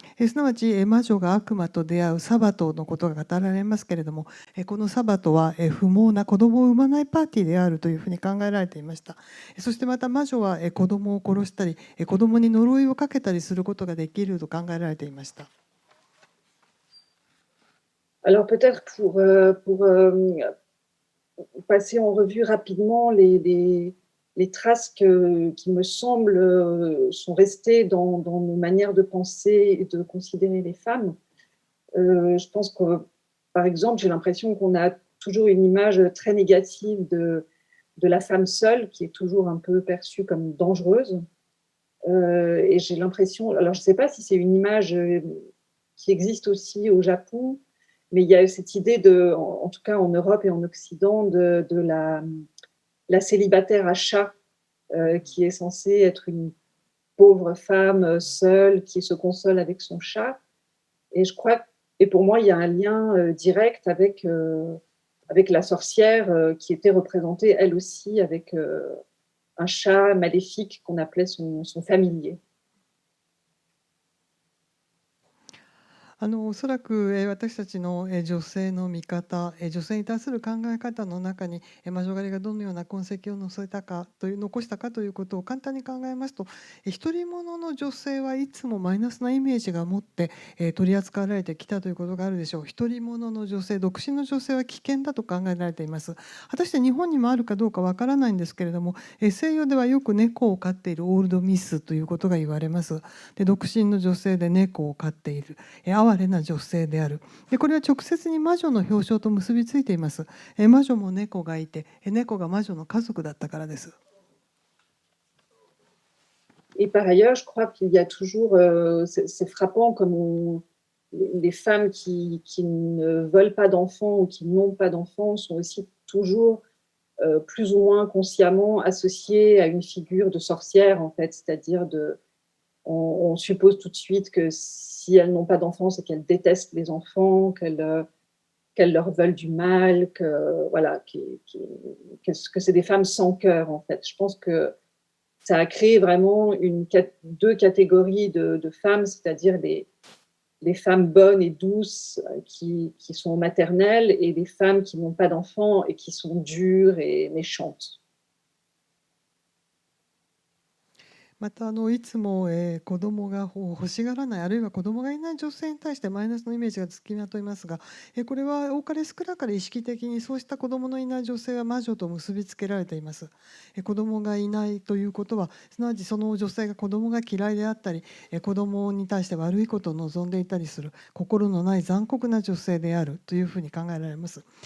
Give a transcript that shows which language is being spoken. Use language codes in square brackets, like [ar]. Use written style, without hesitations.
[ja] すなわち魔女が悪魔と出会うサバトのことが語られますけれども、このサバトは不毛な子供を産まないパーティーであるというふうに考えられていました。そしてまた魔女は子供を殺したり子供に呪いをかけたりすることができると考えられていました。 [fr] Alors peut-être pour passer en revue rapidement les traces qui me semblent sont restées dans nos manières de penser et de considérer les femmes. Je pense que, par exemple, j'ai l'impression qu'on a toujours une image très négative de la femme seule, qui est toujours un peu perçue comme dangereuse. Et j'ai l'impression, alors je ne sais pas si c'est une image qui existe aussi au Japon, mais il y a cette idée en tout cas en Europe et en Occident, de la célibataire à chat, qui est censée être une pauvre femme seule qui se console avec son chat. Et je crois, et pour moi, il y a un lien direct avec la sorcière qui était représentée elle aussi avec un chat maléfique qu'on appelait son familier. [ja] おそらく私たちの女性の見方、女性に対する考え方の中に魔女狩りがどのような痕跡を残したかということを簡単に考えますと、独り者の女性はいつもマイナスなイメージが持って取り扱われてきたということがあるでしょう。独り者の女性、独身の女性は危険だと考えられています。果たして日本にもあるかどうかわからないんですけれども、西洋ではよく猫を飼っているオールドミスということが言われます。で、独身の女性で猫を飼っている哀れな女性である。で、これは直接に魔女の表彰と結びついています。魔女も猫がいて、猫が魔女の家族だったからです。 [fr] Et par ailleurs, je crois qu'il y a toujours, c'est frappant comme les femmes qui ne veulent pas d'enfants ou qui n'ont pas d'enfants sont aussi toujours plus ou moins consciemment associées à une figure de sorcière, en fait, c'est-à-dire on suppose tout de suite que si elles n'ont pas d'enfants, c'est qu'elles détestent les enfants, qu'elles leur veulent du mal, voilà, que c'est des femmes sans cœur, en fait. Je pense que ça a créé vraiment deux catégories de femmes, c'est-à-dire les femmes bonnes et douces qui sont maternelles et les femmes qui n'ont pas d'enfants et qui sont dures et méchantes. [ja] またいつも子供が欲しがらない、あるいは子供がいない女性に対してマイナスのイメージがつきまといますが、これは多かれ少なかれ意識的にそうした子供のいない女性は魔女と結びつけられています。子供がいないということは、すなわちその女性が子供が嫌いであったり、子供に対して悪いことを望んでいたりする心のない残酷な女性であるというふうに考えられます。